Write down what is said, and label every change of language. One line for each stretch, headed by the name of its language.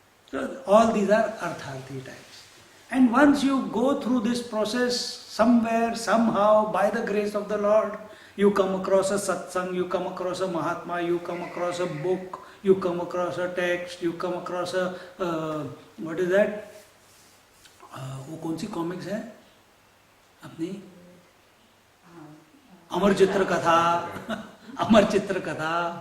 English: So all these are artharthi types. And once you go through this process, somewhere, somehow, by the grace of the Lord, you come across a satsang, you come across a Mahatma, you come across a book, you come across a text, you come across a, what is that?
Hindi: वो कौन सी comics है अपनी? अमर चित्र कथा, अमर चित्र कथा.